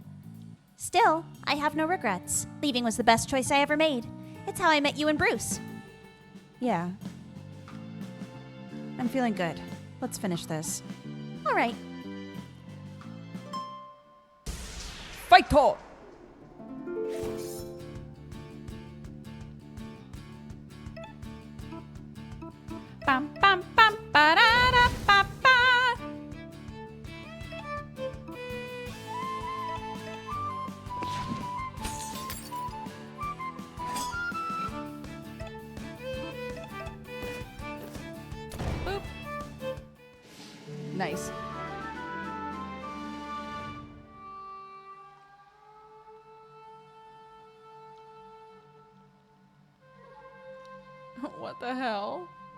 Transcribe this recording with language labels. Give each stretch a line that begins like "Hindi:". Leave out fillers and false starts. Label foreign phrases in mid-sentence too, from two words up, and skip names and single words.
English: Still, I have no regrets. Leaving was the best choice I ever made. It's how I met you and Bruce. Yeah. I'm feeling good. Let's finish this. All right. Fight talk! Bam, bam, bam, ba-da-da, ba, ba. Boop. Nice. What the hell?